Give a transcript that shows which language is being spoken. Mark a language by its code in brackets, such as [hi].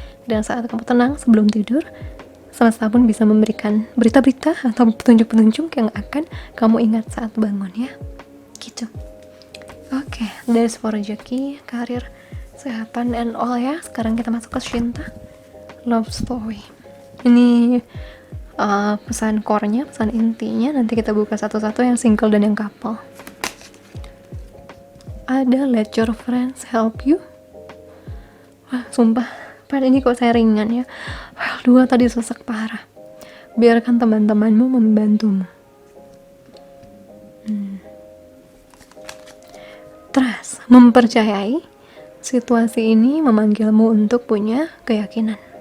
[id] Dan saat kamu tenang sebelum tidur, semesta pun bisa memberikan berita-berita atau petunjuk-petunjuk yang akan kamu ingat saat bangun ya, gitu. Oke, [en] that's for [id] rezeki, karir, kesehatan, [en] and all [id] ya. Sekarang kita masuk ke cinta, [en] love story. [id] Ini pesan core-nya, pesan intinya. Nanti kita buka satu-satu yang single dan yang couple. Ada [en] let your friends help you. [id] Wah, sumpah, pada ini kok saya ringan ya. Well, 2 tadi sesek parah. Biarkan teman-temanmu membantumu. Trust, mempercayai situasi ini memanggilmu untuk punya keyakinan.